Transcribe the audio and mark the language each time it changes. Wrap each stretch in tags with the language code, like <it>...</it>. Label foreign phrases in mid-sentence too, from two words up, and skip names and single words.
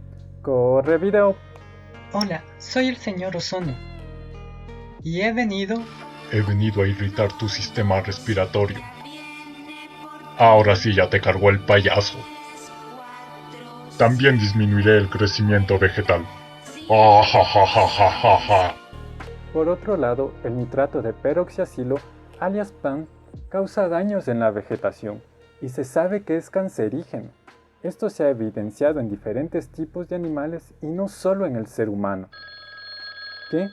<es>¡Corre video! Hola, soy el señor Ozono. Y he venido a irritar tu sistema respiratorio. Ahora sí ya te cargó el payaso. También disminuiré el crecimiento vegetal. ¡Ah, ja, ja, ja, ja, ja, ja! Por otro lado, el nitrato de peroxiacilo, alias PAN, causa daños en la vegetación y se sabe que es cancerígeno. Esto se ha evidenciado en diferentes tipos de animales y no solo en el ser humano. ¿Qué?</es>